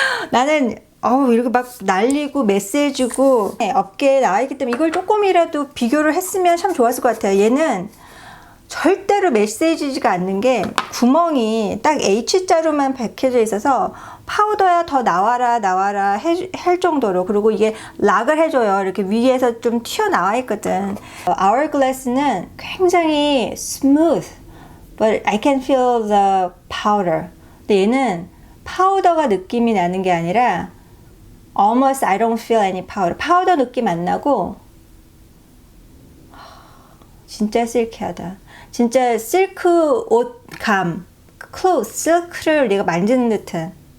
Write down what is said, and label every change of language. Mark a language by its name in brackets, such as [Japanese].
[Korean] 나는 이렇게 막 날리고 메시해주고 업계에 나와있기 때문에 이걸 조금이라도 비교를 했으면 참 좋았을 것 같아요. 얘는 절대로 메시해지지가 않는 게 구멍이 딱 H자로만 박혀져 있어서 파우더야 더 나와라 할 정도로, 그리고 이게 락을 해줘요. 이렇게 위에서 좀 튀어나와 있거든. [English] Hourglass는 굉장히 smooth, but I can feel the powder. [Korean] 근데 얘는 파우더가 느낌이 나는 게 아니라 [English] almost I don't feel any powder. [Korean] 파우더 느낌 안 나고 진짜 실키하다. 진짜 실크 옷감, cloth, 실크를 내가 만지는 듯한.